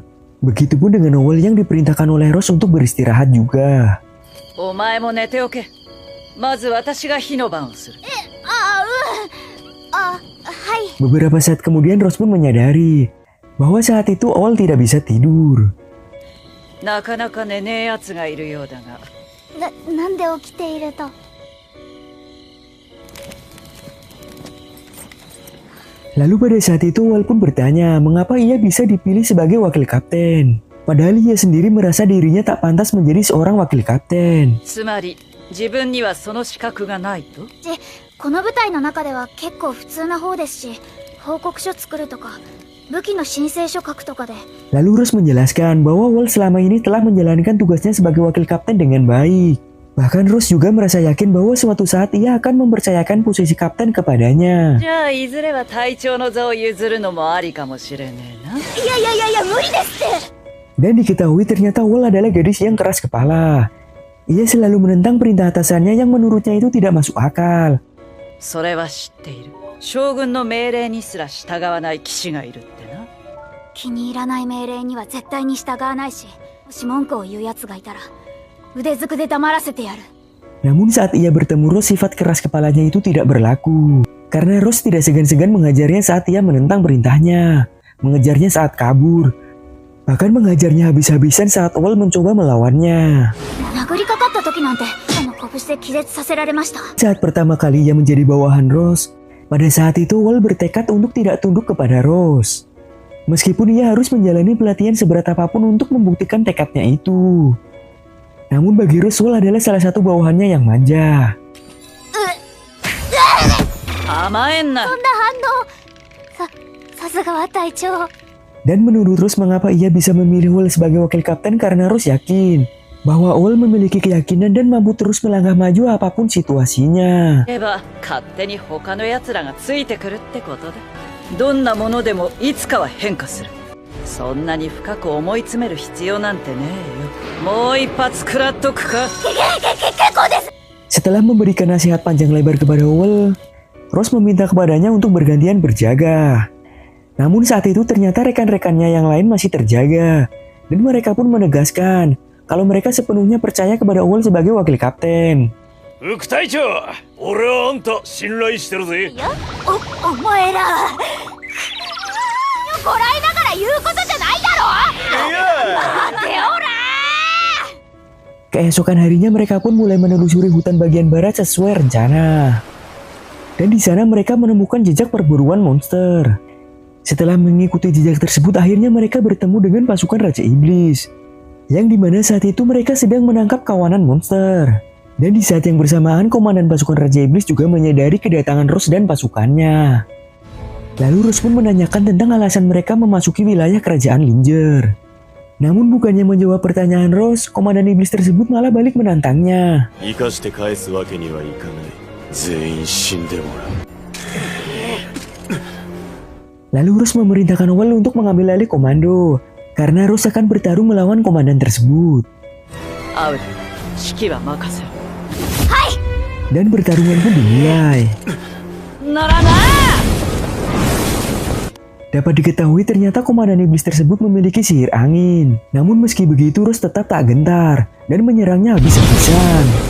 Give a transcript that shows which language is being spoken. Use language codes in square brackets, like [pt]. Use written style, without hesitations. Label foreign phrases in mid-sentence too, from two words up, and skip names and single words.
[id] Begitupun dengan Ol yang diperintahkan oleh Rose untuk beristirahat juga. [ja] お前も寝ておけ。まず私が火の番をする。はい。 [id] Beberapa saat kemudian Rose pun menyadari bahwa saat itu Ol tidak bisa tidur. [ja] なかなか寝ねえ奴がいるようだが。なんで起きていると。 [id] Lalu pada saat itu Ol pun bertanya mengapa ia bisa dipilih sebagai wakil kapten. Padahal ia sendiri merasa dirinya tak pantas menjadi seorang wakil kapten. [ja] つまり自分にはその資格がないと。この部隊の中では結構普通な方ですし、報告書作るとか、武器の申請書書くとかで。 [id] Lalu Rose menjelaskan bahwa Ol selama ini telah menjalankan tugasnya sebagai wakil kapten dengan baik. Bahkan Rose juga merasa yakin bahwa suatu saat ia akan mempercayakan posisi kapten kepadanya. [ja] じゃあいずれは隊長の座を譲るのもありかもしれねえな。いや無理ですって。 [id] Dan diketahui ternyata Ol adalah gadis yang keras kepala. Ia selalu menentang perintah atasannya yang menurutnya itu tidak masuk akal. [ja] それは知っている。将軍の命令にすら従わない騎士がいるってな。気に入らない命令には絶対に従わないし、もし文句を言う奴がいたら腕ずくで黙らせてやる。 [id] Namun saat ia bertemu Rose, sifat keras kepalanya itu tidak berlaku. Karena Rose tidak segan-segan mengajarnya saat ia menentang perintahnya, mengejarnya saat kabur, bahkan mengajarnya habis-habisan saat Owl mencoba melawannya. [ja] 殴りかかった時なんて拳で気絶させられました。 [id] Saat pertama kali ia menjadi bawahan Rose, pada saat itu Owl bertekad untuk tidak tunduk kepada Rose. Meskipun ia harus menjalani pelatihan seberat apapun untuk membuktikan tekadnya itu. Namun bagi Rose, Owl adalah salah satu bawahannya yang manja. [ja] 甘えんな。そんな反応。さすがは隊長。 [id] Dan menurut Rose, mengapa ia bisa memilih Owl sebagai wakil kapten, karena Rose yakin bahwa Owl memiliki keyakinan dan mampu terus melangkah maju apapun situasinya. [ja] 言えば勝手に他の奴らがついてくるってことで、どんなものでもいつかは変化する。そんなに深く思い詰める必要なんてねえよ。もう一発食らっとくか。 [id] Setelah memberikan nasihat panjang lebar kepada Owl, Rose meminta kepadanya untuk bergantian berjaga. Namun saat itu ternyata rekan-rekannya yang lain masih terjaga, dan mereka pun menegaskan kalau mereka sepenuhnya percaya kepada Owl sebagai wakil kapten. [ja] 副隊長、俺はあんた信頼してるぜ。お前ら。こらえながら言うことじゃないだろ。待ておら。 [id] Keesokan harinya mereka pun mulai menelusuri hutan bagian barat sesuai rencana. Dan di sana mereka menemukan jejak perburuan monster. Setelah mengikuti jejak tersebut, akhirnya mereka bertemu dengan pasukan Raja Iblis, yang dimana saat itu mereka sedang menangkap kawanan monster. Dan di saat yang bersamaan, komandan pasukan Raja Iblis juga menyadari kedatangan Rose dan pasukannya. Lalu Rose pun menanyakan tentang alasan mereka memasuki wilayah kerajaan Linger. Namun bukannya menjawab pertanyaan Rose, komandan iblis tersebut malah balik menantangnya. [ja] 生かして返すわけにはいかない。全員死んでもらう。 [id] Lalu Rose memerintahkan Owl untuk mengambil alih komando, karena Rose akan bertarung melawan komandan tersebut. [ja] アウル、指揮は任せろ。 [id] Dan pertarungan pun dimulai. [ja] ならな。 [id] Dapat diketahui ternyata komandan iblis tersebut memiliki sihir angin. Namun meski begitu Rose tetap tak gentar dan menyerangnya habis-habisan.